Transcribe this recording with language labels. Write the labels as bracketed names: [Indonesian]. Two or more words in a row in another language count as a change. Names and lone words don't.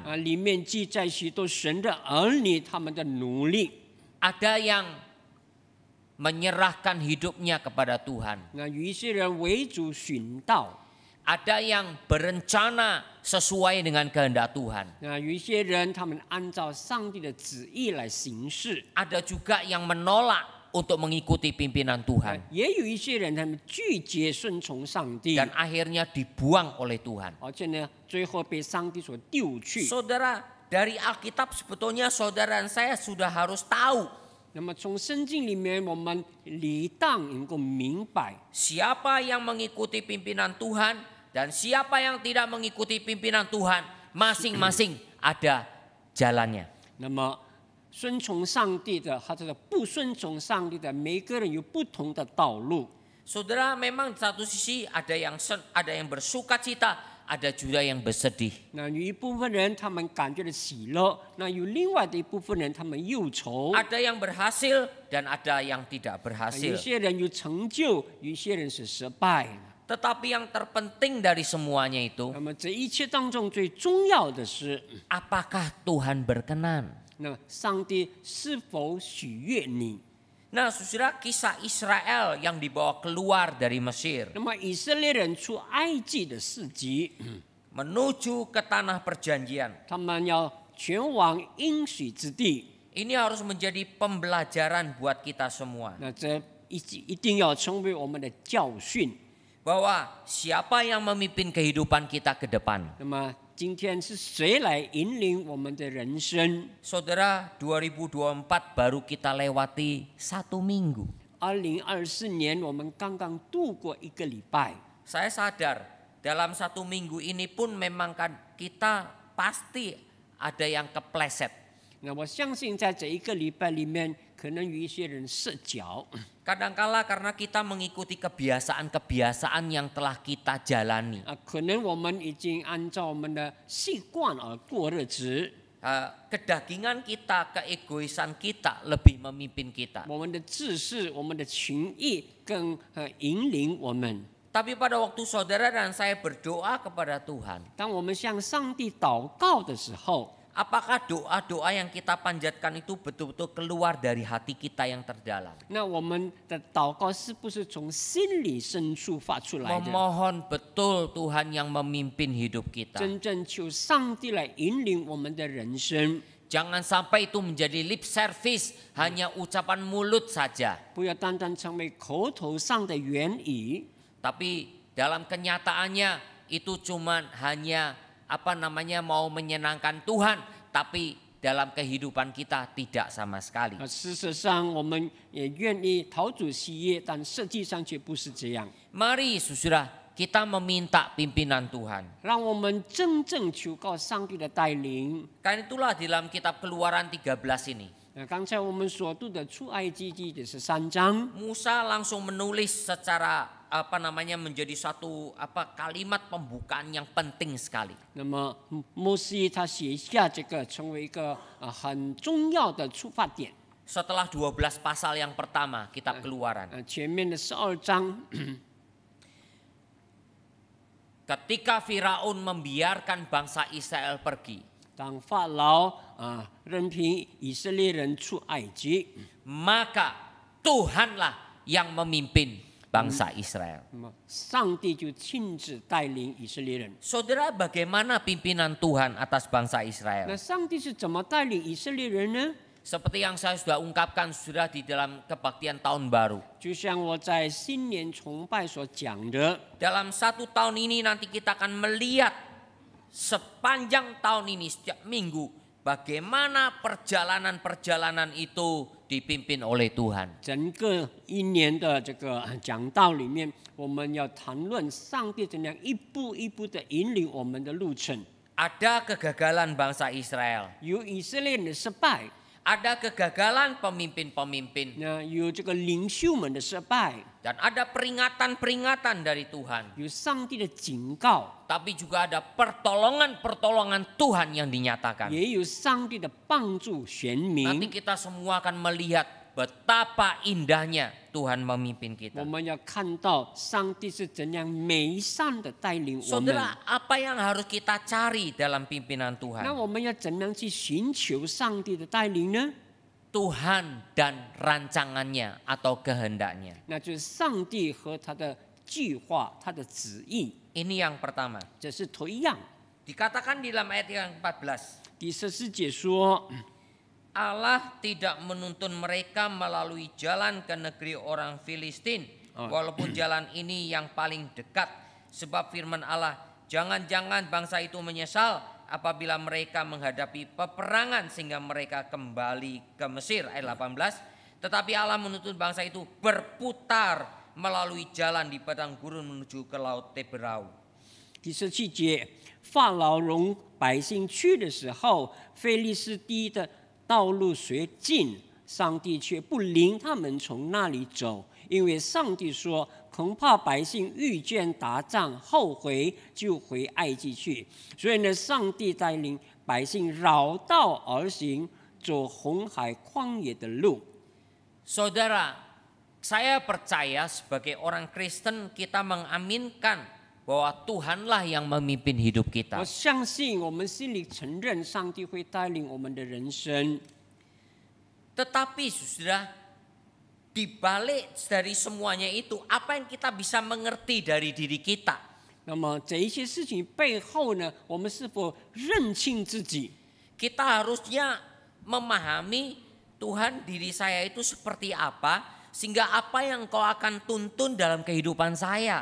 [Chinese] 里面记载许多神的儿女他们的努力。 [Indonesian] Ada yang menyerahkan hidupnya kepada Tuhan. [Chinese] 那有一些人为主寻道， [Indonesian] Ada yang berencana sesuai dengan kehendak Tuhan. [Chinese] 那有一些人他们按照上帝的旨意来行事， [Indonesian] Ada juga yang menolak untuk mengikuti pimpinan Tuhan. [Chinese] 也有一些人他们拒绝顺从上帝， [Indonesian] Dan akhirnya dibuang oleh Tuhan. [Chinese] 而且呢，最后被上帝所丢去。 [Indonesian] Saudara, dari Alkitab sebetulnya saudara dan saya sudah harus tahu [Chinese] 那么从圣经里面，我们理当能够明白， [Indonesian] siapa yang mengikuti pimpinan Tuhan dan siapa yang tidak mengikuti pimpinan Tuhan. Masing-masing ada jalannya. [Chinese] 那么顺从上帝的，或者是不顺从上帝的，每个人有不同的道路。 [Indonesian] Saudara, memang di satu sisi ada yang bersukacita, ada juga yang bersedih. [Chinese] 那有一部分人他们感觉到喜乐，那有另外的一部分人他们忧愁。 [Indonesian] Ada yang berhasil dan ada yang tidak [Chinese] 有 [Indonesian] berhasil. [Chinese] 些人有成就，有些人是失败。 [Indonesian] Tetapi yang terpenting dari semuanya itu, [Chinese] 那么这一切当中最重要的是， [Indonesian] apakah Tuhan berkenan? [Chinese] 那上帝是否喜悦你？ [Indonesian] Nah, saudara, kisah Israel yang dibawa keluar dari Mesir [Chinese] 那么以色列人出埃及的事迹， [Indonesian] menuju ke tanah perjanjian. [Chinese] 他们要前往应许之地， [Indonesian] Ini harus menjadi pembelajaran buat kita semua. [Chinese] 那这一定要成为我们的教训。 [Indonesian] Bahwa siapa yang memimpin kehidupan kita ke depan. [Chinese] 那么今天是谁来引领我们的人生？ [Indonesian] Saudara, 2024 baru kita lewati 1 minggu. [Chinese] 2024 年我们刚刚度过一个礼拜。 [Indonesian] Saya sadar dalam 1 minggu ini pun memang kan kita pasti ada yang kepleset. [Chinese] 那我相信在这一个礼拜里面， 可能与一些人社交， [Indonesian] Kadangkala karena kita mengikuti kebiasaan-kebiasaan yang telah kita jalani. [Chinese] 可能我们已经按照我们的习惯而过日子， [Indonesian] Kedagingan kita, keegoisan kita lebih memimpin kita. [Chinese] 我们的自私、我们的情意更引领我们。 [Indonesian] Tapi pada waktu saudara dan saya berdoa kepada Tuhan, [Chinese] 当我们向上帝祷告的时候， [Indonesian] apakah doa-doa yang kita panjatkan itu betul-betul keluar dari hati kita yang terdalam? [Chinese] 那我们的祷告是不是从心里深处发出来的？ [Indonesian] Memohon betul Tuhan yang memimpin hidup kita. [Chinese] 真正求上帝来引领我们的人生， [Indonesian] Jangan sampai itu menjadi [English] lip service, [Indonesian] hanya ucapan mulut saja. [Chinese] 不要单单成为口头上的言语， [Indonesian] Tapi dalam kenyataannya itu cuman hanya mau menyenangkan Tuhan, tapi dalam kehidupan kita tidak sama sekali. [Chinese] 事实上我们也愿意讨主喜悦，但实际上却不是这样。 [Indonesian] Mari saudara, kita meminta pimpinan Tuhan. [Chinese] 让我们真正求告上帝的带领。 [Indonesian] Karena itulah di dalam kitab Keluaran 13 ini, [Chinese] 刚才我们所读的出埃及记的13章， [Indonesian] Musa langsung menulis secara menjadi satu kalimat pembukaan yang penting sekali. [Chinese] 那么摩西他写下这个，成为一个很重要的出发点。 [Indonesian] Setelah 12 pasal yang pertama kitab Keluaran. [Chinese] 前面的12章， [Indonesian] Ketika Firaun membiarkan bangsa Israel pergi, [Chinese] 当法老任凭以色列人出埃及， [Indonesian] maka Tuhanlah yang memimpin bangsa Israel. [Chinese] 那么上帝就亲自带领以色列人。 [Indonesian] Saudara, bagaimana pimpinan Tuhan atas bangsa [Chinese] 那 [Indonesian] Israel? [Chinese] 上帝是怎么带领以色列人呢？ [Indonesian] Seperti yang saya sudah ungkapkan sudah di dalam kebaktian tahun baru. [Chinese] 就像我在新年崇拜所讲的， [Indonesian] Dalam 1 tahun ini nanti kita akan melihat sepanjang tahun ini setiap minggu bagaimana perjalanan-perjalanan itu dipimpin oleh Tuhan. [Chinese] 整个一年的这个讲道里面，我们要谈论上帝怎样一步一步的引领我们的路程。 [Indonesian] Ada kegagalan bangsa Israel, [Chinese] 有以色列人的失败， [Indonesian] ada kegagalan pemimpin-pemimpin, [Chinese] 那有这个领袖们的失败， [Indonesian] dan ada peringatan-peringatan dari Tuhan. [Chinese] 有上帝的警告， [Indonesian] Tapi juga ada pertolongan-pertolongan Tuhan yang dinyatakan. [Chinese] 也有上帝的帮助选 [Indonesian] Nanti [Chinese] 民。 [Indonesian] kita semua akan melihat betapa indahnya Tuhan memimpin [Chinese] 我 [Indonesian] kita. [Chinese] 们要看到上帝是怎样美善的带领我们。 [Indonesian] Saudara, apa yang harus kita cari dalam pimpinan [Chinese] 那 [Indonesian] Tuhan? [Chinese] 我们要怎样去寻求上帝的带领呢？ [Indonesian] Tuhan dan rancangannya atau kehendaknya. [Chinese] 那就是上帝和他的计划、他的旨意， [Indonesian] Ini yang pertama. [Chinese] 这是头一样。 [Indonesian] Dikatakan di dalam ayat yang 14. [Chinese] 第14节说， [Indonesian] Allah tidak menuntun mereka melalui jalan ke negeri orang Filistin, walaupun jalan ini yang paling dekat. Sebab firman Allah, jangan-jangan bangsa itu menyesal apabila mereka menghadapi peperangan sehingga mereka kembali ke Mesir. Ayat 18. Tetapi Allah menuntun bangsa itu berputar melalui jalan di padang gurun menuju ke laut Teberau. [Chinese] 第17节，法老容百姓去的时候，非利士地的道路虽近，上帝却不领他们从那里走，因为上帝说，恐怕百姓遇见打仗，后悔就回埃及去。所以呢，上帝带领百姓绕道而行，走红海旷野的路。 [Indonesian] Saudara, saya percaya sebagai orang Kristen kita mengaminkan bahwa Tuhanlah yang memimpin hidup kita. [Chinese] 我相信我们心里承认上帝会带领我们的人生。 [Indonesian] Tetapi saudara, di balik dari semuanya itu, apa yang kita bisa mengerti dari diri kita? [Chinese] 那么这一些事情背后呢，我们是否认清自己？ [Indonesian] Kita harusnya memahami Tuhan diri saya itu seperti apa, sehingga apa yang kau akan tuntun dalam kehidupan saya.